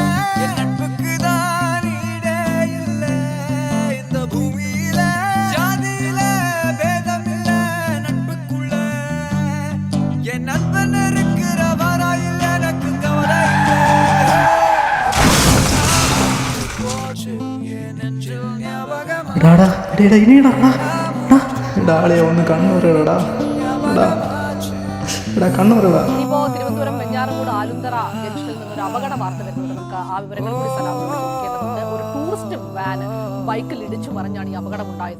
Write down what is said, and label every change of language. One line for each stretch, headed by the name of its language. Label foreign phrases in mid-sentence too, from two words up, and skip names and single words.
Tamil: என் நட்புக்கு தான் ஈடே இல்ல இந்த பூமியில. ஜாதியில பேதம் இல்ல நட்புக்குள்ள. என் நண்பன் இருக்கிற வரையில் எனக்கு கவலை இல்ல. போச்சு என் நெஞ்சில் ஞாபகம்.
Malayalam: ആളെ ഒന്ന് കണ്ണൂരടാ കണ്ണൂരടാ. ഇപ്പോ തിരുവനന്തപുരം വെഞ്ഞാറമൂട് ആലുന്തറ ജംഗ്ഷനിൽ നിന്നൊരു അപകട വാർത്ത വരുന്നത് നമുക്ക് ആ വിവരങ്ങൾ കൂടി സലാമിനോട് ചോദിക്കേണ്ടതുണ്ട്. ഒരു ടൂറിസ്റ്റ് വാൻ ബൈക്കിൽ ഇടിച്ചു മറിഞ്ഞാണ് ഈ അപകടമുണ്ടായത്.